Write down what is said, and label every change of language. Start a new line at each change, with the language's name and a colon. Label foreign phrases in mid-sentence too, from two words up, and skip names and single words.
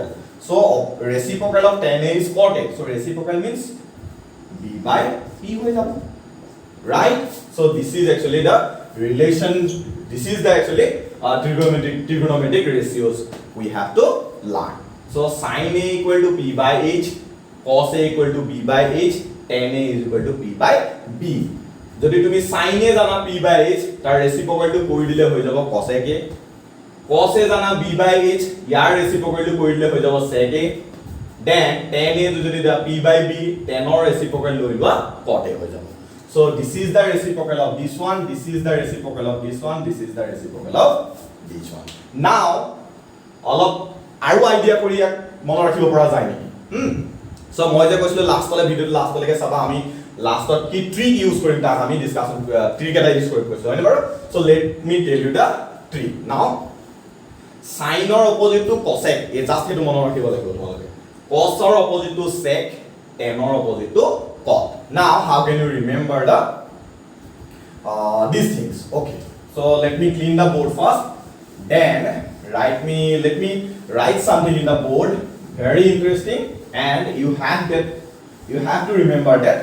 English: So reciprocal of tan A is cot A. So reciprocal means B by P
Assamese: হৈ যাব,
English: right? So this is actually the relation. This is the actually trigonometric ratios we have to learn. So sin A equal to P by H, cos A equal to B by H, tan A is equal to P by B.
Assamese: যদি তুমি sin A জানা
English: P by H,
Assamese: তার রেসিপ্রোকাল টু কৰি দিলে হৈ যাব cosec A, cos A জানা
English: B by H,
Assamese: ইয়াৰ রেসিপ্রোকাল টু কৰি দিলে হৈ যাব sec A,
English: then tan A
Assamese: যদি দা
English: P by B, tan or reciprocal
Assamese: লৈ লোৱা
English: cot A
Assamese: হৈ যাব.
English: So this is the reciprocal of this one, this is the reciprocal of this one, this is the reciprocal of this one.
Assamese: Now অলপ আৰু আইডিয়া কৰি মনত ৰাখিব পৰা যায় নেকি? So মই যে কৈছিলো লাষ্টলে ভিডিওটো লাষ্টলৈকে চাবা, আমি লাষ্টত কি
English: trick use
Assamese: কৰিম তাক আমি ডিসকাশন ট্ৰিক এটা ইউজ কৰি কৈছো হয়নে বাৰু?
English: So let me tell you the trick. Now sin or opposite to cosec,
Assamese: এই জাস্ট হেতু মনত ৰাখিব লাগিব তোমালোকে.
English: Cos or opposite to sec, tan or opposite to cot. Now how can you remember the these things? Okay, so let me clean the board first, then let me write something in the board very interesting, and you have to remember that.